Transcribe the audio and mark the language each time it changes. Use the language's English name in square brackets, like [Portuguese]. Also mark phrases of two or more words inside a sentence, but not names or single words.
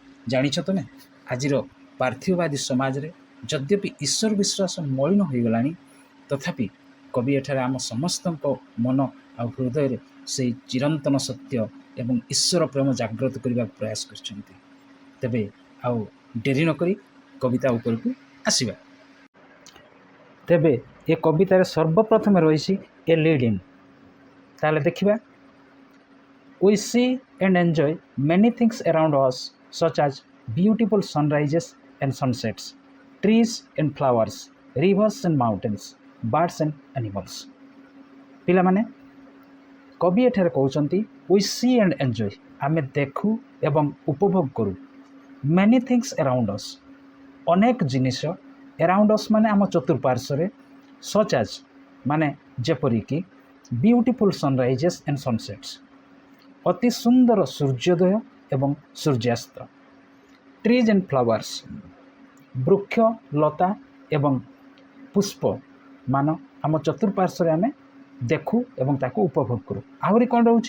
[Odia] ଜାଣିଛ ତୁମେ ଆଜିର ପାର୍ଥିବବାଦୀ ସମାଜରେ ଯଦ୍ୟପି ଈଶ୍ୱର ବିଶ୍ୱାସ ମଳିନ ହୋଇଗଲାଣି, ତଥାପି କବି ଏଠାରେ ଆମ ସମସ୍ତଙ୍କ ମନ ଆଉ ହୃଦୟରେ ସେହି ଚିରନ୍ତନ ସତ୍ୟ ଏବଂ ଈଶ୍ୱର ପ୍ରେମ ଜାଗ୍ରତ କରିବାକୁ ପ୍ରୟାସ କରିଛନ୍ତି। ତେବେ ଆଉ ଡେରି ନକରି କବିତା ଉପରକୁ ଆସିବା। ତେବେ ଏ କବିତାରେ ସର୍ବପ୍ରଥମେ ରହିଛି ଏ ଲିଡ୍-ଇନ୍। ତାହେଲେ ଦେଖିବା। [English] We see and enjoy many things around us, such as beautiful sunrises and sunsets, trees and flowers, rivers and mountains, birds and animals. [Odia] ପିଲାମାନେ, କବି ଏଠାରେ କହୁଛନ୍ତି [English] we see and enjoy, [Odia] ଆମେ ଦେଖୁ ଏବଂ ଉପଭୋଗ କରୁ [English] many things around us, [Odia] ଅନେକ ଜିନିଷ [English] around us [Odia] ମାନେ ଆମ ଚତୁଃପାର୍ଶ୍ୱରେ, [English] such as [Odia] ମାନେ ଯେପରିକି [English] beautiful sunrises and sunsets, [Odia] ଅତି ସୁନ୍ଦର ସୂର୍ଯ୍ୟୋଦୟ ଏବଂ ସୂର୍ଯ୍ୟାସ୍ତ, [English] trees and flowers, [Odia] ବୃକ୍ଷ ଲତା ଏବଂ ପୁଷ୍ପ ମାନ ଆମ ଚତୁଃପାର୍ଶ୍ୱରେ ଆମେ ଦେଖୁ ଏବଂ ତାକୁ ଉପଭୋଗ କରୁ। ଆହୁରି କ'ଣ ରହୁଛି?